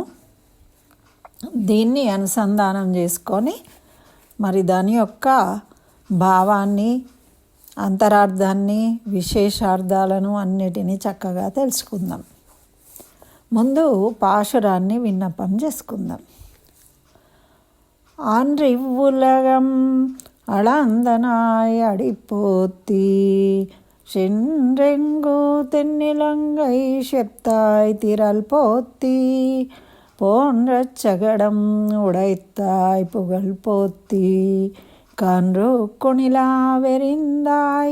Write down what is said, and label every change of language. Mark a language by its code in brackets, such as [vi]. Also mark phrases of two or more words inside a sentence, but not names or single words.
[te] దీన్ని అనుసంధానం చేసుకొని మరి దాని యొక్క భావాన్ని, అంతరార్థాన్ని, విశేషార్థాలను అన్నిటినీ చక్కగా తెలుసుకుందాం. ముందు పాశురాన్ని విన్నపం చేసుకుందాం. [ta] ஆன்றிவ்வுலகம் அளந்தனாய் அடிப்போத்தி சென்றெங்கு தென்னிலங்கை செத்தாய் திரள் போத்தி போன்ற சகடம் உடைத்தாய் புகழ் போத்தி கன்று கொணிலா வெறிந்தாய்